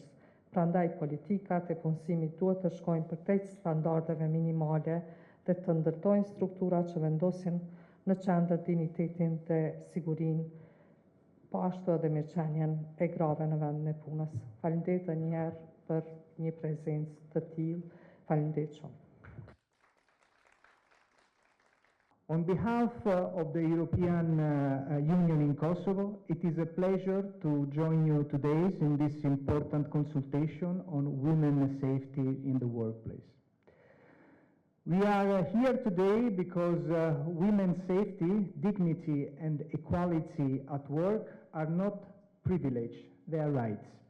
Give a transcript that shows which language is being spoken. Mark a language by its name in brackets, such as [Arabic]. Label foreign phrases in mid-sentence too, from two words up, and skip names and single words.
[Albanian] Prandaj politikat e punësimit duhet të shkojnë përtejt standardeve minimale dhe të ndërtojnë struktura që vendosin në qendër dinjitetin dhe sigurinë, po ashtu edhe mirëqenien e grave në vendin e punës. Faleminderit edhe një herë për një prezencë të tillë. Faleminderit shumë. [English] On behalf of the European Union in Kosovo, it is a pleasure to join you today in this important consultation on women's safety in the workplace. We are here today because women's safety, dignity and equality at work are not privilege, they are rights.